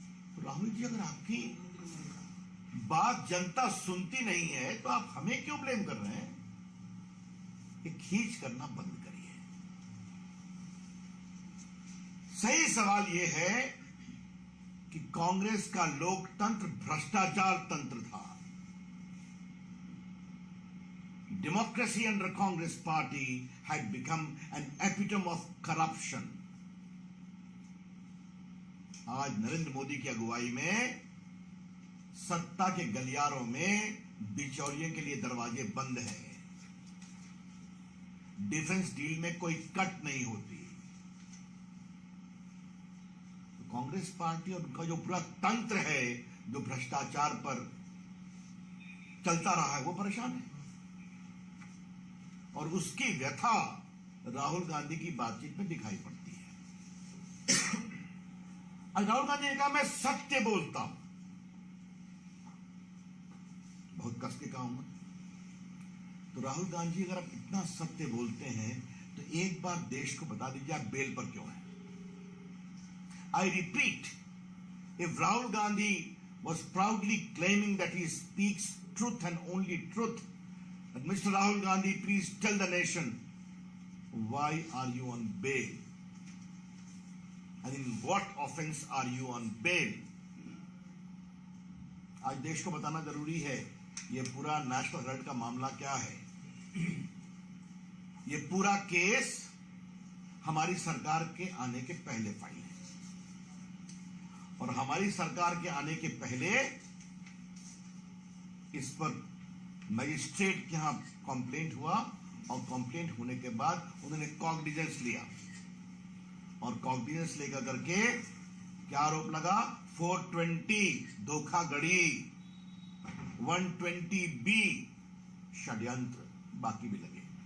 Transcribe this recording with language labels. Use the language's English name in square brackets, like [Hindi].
[Hindi] तो राहुल जी, अगर आपकी बात जनता सुनती नहीं है तो आप हमें क्यों ब्लेम कर रहे हैं? ये खींच करना बंद करिए। सही सवाल यह है कि कांग्रेस का लोकतंत्र भ्रष्टाचार तंत्र था। [English] democracy under Congress party had become an epitome of corruption. [Hindi] आज नरेंद्र मोदी की अगुवाई में सत्ता के गलियारों में बिचौलियों के लिए दरवाजे बंद हैं। डिफेंस डील में कोई कट नहीं होती। तो कांग्रेस पार्टी और उनका जो पूरा तंत्र है जो भ्रष्टाचार पर चलता रहा है वो परेशान है, और उसकी व्यथा राहुल गांधी की बातचीत में दिखाई पड़ती है। और राहुल गांधी ने कहा मैं सत्य बोलता हूं। बहुत कस के कहा हूं। तो राहुल गांधी अगर आप इतना सत्य बोलते हैं तो एक बार देश को बता दीजिए आप बेल पर क्यों हैं। [English] I repeat, if Rahul Gandhi was proudly claiming that he speaks truth and only truth, but Mr. Rahul Gandhi, please tell the nation, why are you on bail? And in what offense are you on bail? [Hindi] आज देश को बताना जरूरी है ये पूरा national Herald का मामला क्या है। ये पूरा केस हमारी सरकार के आने के पहले फाइल है, और हमारी सरकार के आने के पहले इस पर मजिस्ट्रेट के यहां कंप्लेंट हुआ, और कंप्लेंट होने के बाद उन्होंने कॉग्निजेंस लिया, और कॉग्निजेंस लेकर करके क्या आरोप लगा, 420 धोखाधड़ी, 120B षड्यंत्र, बाकी भी लगे।